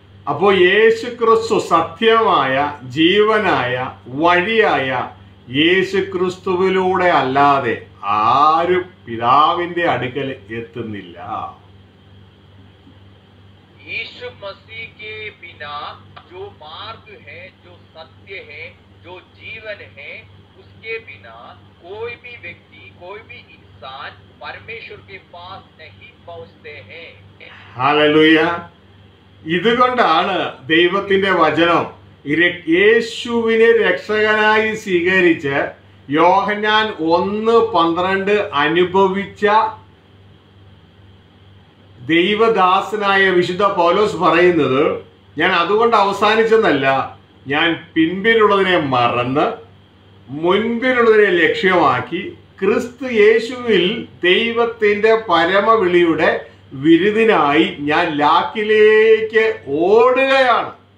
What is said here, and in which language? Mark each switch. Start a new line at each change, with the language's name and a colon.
Malayalam: അപ്പോൾ യേശുക്രിസ്തു സത്യമായ ജീവനായ വഴിയായ യേശുക്രിസ്തുവിലൂടെ അല്ലാതെ ആരും പിതാവിന്റെ അടുക്കൽ എത്തുന്നില്ല.
Hindi: यीशु मसीह के बिना जो मार्ग है, जो सत्य है, जो जीवन है, उसके बिना कोई भी व्यक्ति, कोई भी इंसान परमेश्वर के पास नहीं पहुंचते हैं।
Malayalam: ഹല്ലേലൂയ. ഇതുകൊണ്ടാണ് ദൈവത്തിന്റെ വചനം യേശുവിനെ രക്ഷകനായി സ്വീകരിച്ച് യോഹന്നാൻ 1:12 അനുഭവിച്ച ദൈവദാസനായ വിശുദ്ധ പൗലോസ് പറയുന്നത്, ഞാൻ അതുകൊണ്ട് അവസാനിച്ചെന്നല്ല, ഞാൻ പിൻപിലുള്ളതിനെ മറന്ന് മുൻപിലുള്ളതിനെ ലക്ഷ്യമാക്കി ക്രിസ്തു യേശുവിൽ ദൈവത്തിന്റെ പരമവിളിയുടെ വിരുദിനായി ഞാൻ ലാക്കിലേക്ക് ഓടുകയാണ്.